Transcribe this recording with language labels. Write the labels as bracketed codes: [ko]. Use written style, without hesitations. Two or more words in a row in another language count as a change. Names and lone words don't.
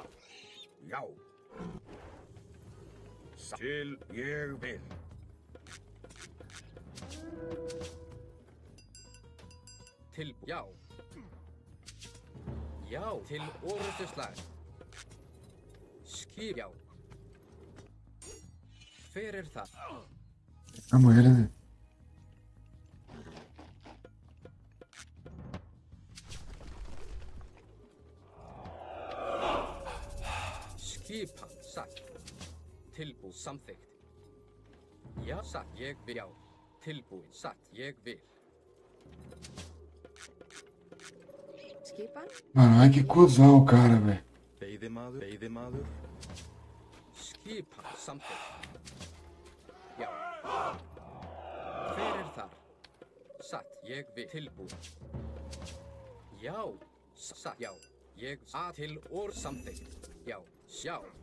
[is] Já. Til ég vil. Til. Já. Já. Til orustuslag. Skip. Já. Hver það? [pt] Vamos ele, né? [is] Skipan. Satt. Tilbúin. Samþykkt. Já. Satt. Ég vil. Já. Tilbúin. Satt. Ég vil. Skipan. [pt] Mano, olha que cuzão o cara, velho. [is] Veiðimaður, veiðimaður. Skipan. Samþykkt. Já. Hver þar? Satt. Ég vil. Tilbúin. Já. Satt. Já. Ég að til orð samþykkt. Já. Já.